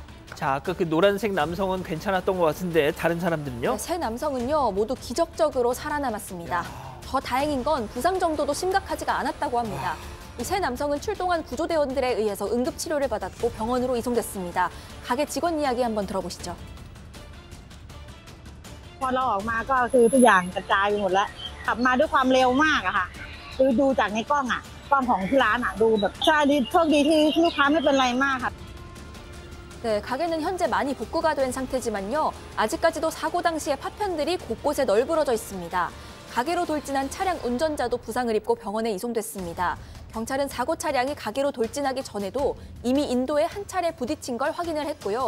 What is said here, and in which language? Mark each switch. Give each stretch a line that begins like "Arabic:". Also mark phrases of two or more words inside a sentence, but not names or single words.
Korean: 자, 아까 그 노란색 남성은 괜찮았던 것 같은데 다른 사람들은요? 네, 세 남성은요 모두 기적적으로 살아남았습니다. 더 다행인 건 부상 정도도 심각하지가 않았다고 합니다. 이 세 남성은 출동한 구조대원들에 의해서 응급치료를 받았고 병원으로 이송됐습니다. 가게 직원 이야기 한번 들어보시죠.
Thai: พอเราออกมาก็คือทุกอย่างกระจายไปหมดแล้วขับมาด้วยความเร็วมากอะค่ะคือดูจากในกล้องของที่ร้านดูแบบใช่โชคดีที่ลูกค้าไม่เป็นไรมากค่ะ
Korean: 네, 가게는 현재 많이 복구가 된 상태지만요. 아직까지도 사고 당시의 파편들이 곳곳에 널브러져 있습니다. 가게로 돌진한 차량 운전자도 부상을 입고 병원에 이송됐습니다. 경찰은 사고 차량이 가게로 돌진하기 전에도 이미 인도에 한 차례 부딪힌 걸 확인을 했고요.